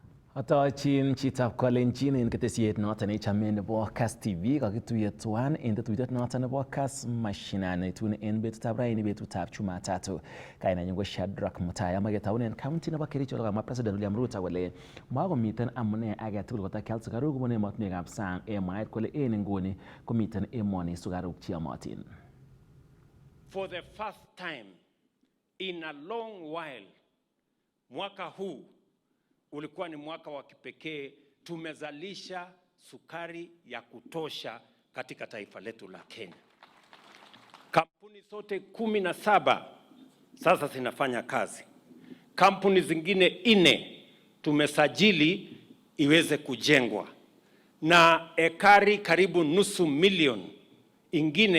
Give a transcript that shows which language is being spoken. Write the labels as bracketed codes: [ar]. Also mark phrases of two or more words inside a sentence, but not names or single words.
[kln] Atochin chitab Kalenjin en ketesiet noton nechame nebo Kass TV kakituiye tuan en tetutiet noton nebo Kass Mashinani tun en betutab raini betutab Jumatatu. Kainenyin ko Shadrack Mutai amaketaunen county nebo Kericho kamwa President William Ruto kole makomiten amune age tugul kotakial sukaruk kobun emotinwekab sang mwaet kole en nguni komiten emoni sukaruk cheyomotin. [en] For the first time in a long while, [sw] mwaka huu ulikuwa ni mwaka wa kipekee. Tumezalisha sukari ya kutosha katika taifa letu la Kenya. Kampuni zote 17 sasa zinafanya kazi. Kampuni zingine 4 tumesajili iweze kujengwa, na ekari karibu nusu milioni ingine